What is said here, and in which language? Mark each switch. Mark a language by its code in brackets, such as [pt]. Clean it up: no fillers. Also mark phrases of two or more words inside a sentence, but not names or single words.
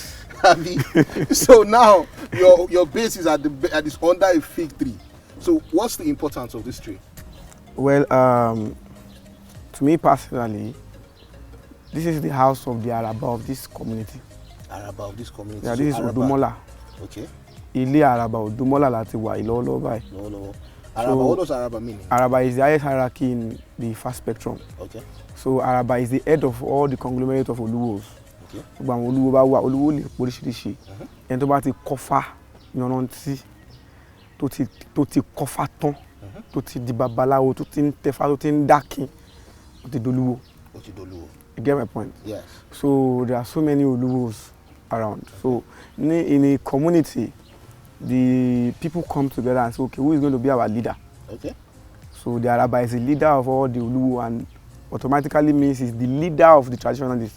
[en] So now your base is at this under a fig tree. So what's the importance of this tree? Well, to me personally, this is the house of the Araba of this community. Araba of this community. Yeah, this is Odumola. Okay. [yo] Ile Araba Odumola lati wa Ilolo bai. [en] No. Araba, what does Araba mean? Araba is the highest hierarchy in the first spectrum. Okay. So Araba is the head of all the conglomerate of Oluwos. Okay. [yo] Oluwo ba wa Oluwo le oríṣiríṣi. En tó bá ti kọ́fà yanranti tó ti kọ́fà tán tó ti di babalawo tó ti ń tẹ̀fá tó ti ń dákin ó ti doluwo. [en] You get my point? Yes. So there are so many Oluwos around. So in a community, the people come together and say, okay, who is going to be our leader? Okay. So the Araba is the leader of all the Oluwo, and automatically means he's the leader of the traditionalists